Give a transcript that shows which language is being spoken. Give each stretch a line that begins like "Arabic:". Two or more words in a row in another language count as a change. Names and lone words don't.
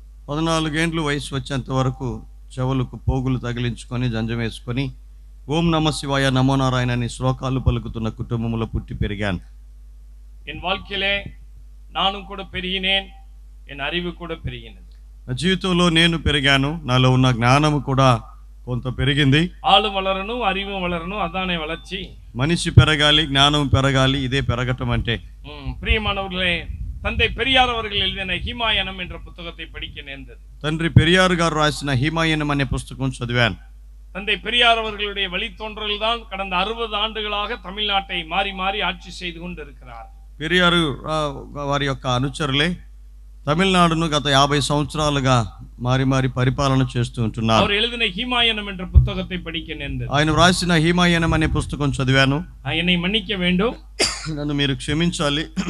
Telugu: 14 ఏండ్లు వయసు వచ్చేంత వరకు చెవులకు పోగులు తగిలించుకొని జంజం వేసుకొని
Sanskrit: ఓం నమ శివాయ నమో నారాయణ
Telugu: అని శ్లోకాలు పలుకుతున్న కుటుంబంలో పుట్టి పెరిగాను.
Tamil: என் வாழ்க்கையிலே நானும் கூட பெருகினேன், என் அறிவு கூட பெருகினது.
Telugu: నా జీవితంలో నేను పెరిగాను, నాలో ఉన్న జ్ఞానము కూడా కొంత పెరిగింది.
Tamil: ஆளும் வளரணும், அறிவும் வளரணும், அதானே வளர்ச்சி.
Telugu: మనిషి పెరగాలి, జ్ఞానం పెరగాలి, ఇదే పెరగటం అంటే.
Tamil: பிரியமானவர்களே, தந்தை பெரியார் அவர்கள் எழுதின ஹிமாயனம் என்ற புத்தகத்தை படிக்க நேர்ந்தது.
Telugu: తండ్రి పెరియార్ గారు రాసిన హిమాయనం అనే పుస్తకం చదివాను.
Tamil: தந்தை பெரியார் அவர்களுடைய வழித்தோன்றல் தான் கடந்த 60 ஆண்டுகளாக தமிழ்நாட்டை மாறி மாறி ஆட்சி செய்து கொண்டு இருக்கிறார்.
Telugu: పెరియారు వారి యొక్క అనుచరులే తమిళనాడును గత 50 సంవత్సరాలుగా మారి మారి పరిపాలన చేస్తూ ఉంటున్నారు.
Tamil: அவர் எழுதின ஹிமாயனம் என்ற புத்தகத்தை படிக்க நேர்ந்தது.
Telugu: ఆయన రాసిన హిమాయనం అనే పుస్తకం చదివాను.
Tamil: என்னை மன்னிக்க வேண்டும்,
Telugu: నన్ను మీరు క్షమించాలి.